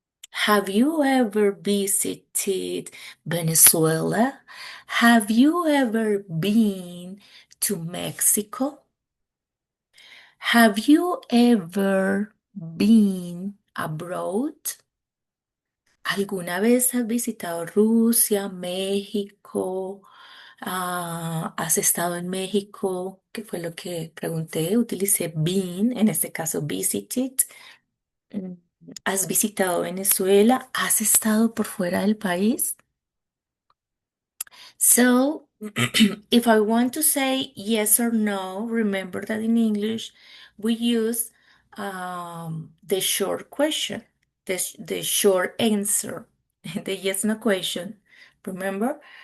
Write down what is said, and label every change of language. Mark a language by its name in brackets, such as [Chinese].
[English] Have you ever visited Venezuela? Have you ever been to Mexico? Have you ever been abroad? [Spanish] ¿Alguna vez has visitado Rusia, México, ¿Has estado en México? Que fue lo que pregunté. Utilicé been, en este caso visited. Mm, ¿Has visitado Venezuela? ¿Has estado por fuera del país? [English] So, if I want to say yes or no, remember that in English we use the short question, the short answer, the yes no question. Remember?